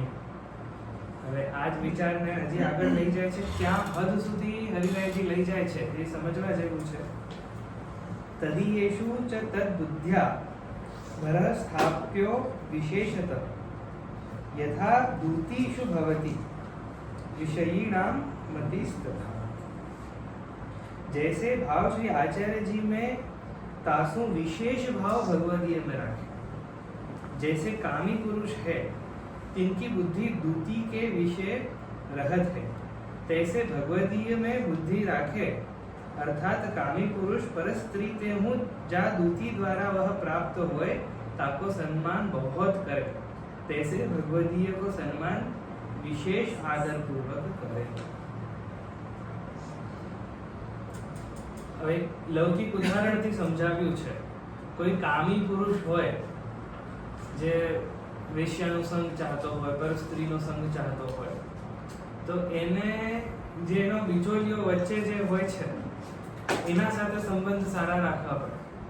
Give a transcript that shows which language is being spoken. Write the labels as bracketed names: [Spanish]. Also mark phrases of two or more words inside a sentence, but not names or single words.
[Gujarati] હવે આ જ વિચારને હજી આગળ લઈ જાય છે, ક્યાં હદ સુધી હરિરાયજી લઈ જાય છે એ સમજવા જેવું છે. [Sanskrit] તદીયેષુ ચ તદ્બુદ્ધ્યા વરઃ સ્થાપ્યો વિશેષતઃ યથા દૂતીષુ ભવતિ विषयीणाम मतिस्तथा. [Braj] जैसे भाव श्री आचार्य जी में तासु विशेष भाव भगवदीय में रखे, जैसे कामी पुरुष है तिनकी बुद्धि दूती के विषय रहत है, तैसे भगवदीय में बुद्धि राखे, अर्थात कामी पुरुष पर स्त्री ते हूँ जा दूती द्वारा वह प्राप्त होए ताको सम्मान बहुत करे, तैसे भगवदीय को सम्मान विशेष आदर पूर्वक करे. [Gujarati] હવે લૌકિક ઉદાહરણથી સમજાવ્યું છે. કોઈ કામી પુરુષ હોય જે વેશ્યાનો સંગ ચાહતો હોય, પર સ્ત્રીનો સંગ ચાહતો હોય, તો એને જે એનો બિચોલીઓ વચ્ચે જે હોય છે એના સાથે સંબંધ સારા રાખવા પડે.